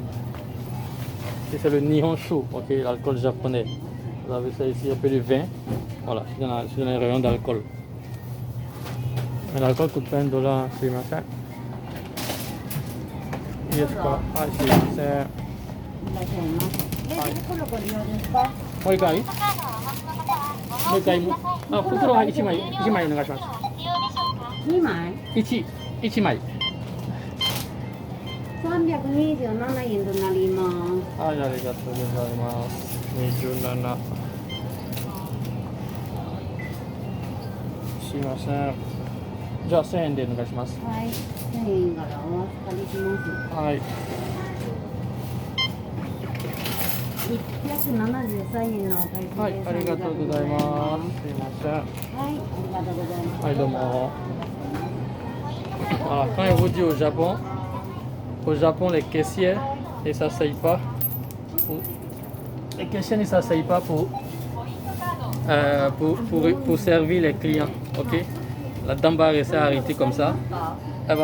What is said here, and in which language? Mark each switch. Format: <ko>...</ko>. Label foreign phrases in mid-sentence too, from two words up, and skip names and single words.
<fr>Et c'est le Nihonshu, ok, l'alcool japonais. Vous avez ça ici, un peu de vin. Voilà, c'est dans les rayons d'alcool. L'alcool coûte pas $1, c'est machin. Yes, quoi. Ah, c'est.</fr> <ja>もう一回あ、袋は1枚お願いします。 2枚 1枚。 327円となります。はい、ありがとうございます。27。すいません。じゃあ1000円でお願いします。はい、1000円からお預かりします。はい。 173円のお会計です。はい、ありがとうございます。すいません。はい、ありがとうございます。はい、どうも。</ja> <fr>Voilà, quand je vous dis au Japon, les caissières ne s'asseyent pas. Les caissières ne s'asseyent pas pour servir les clients. Ok? La dame va rester arrêtée comme ça.</fr>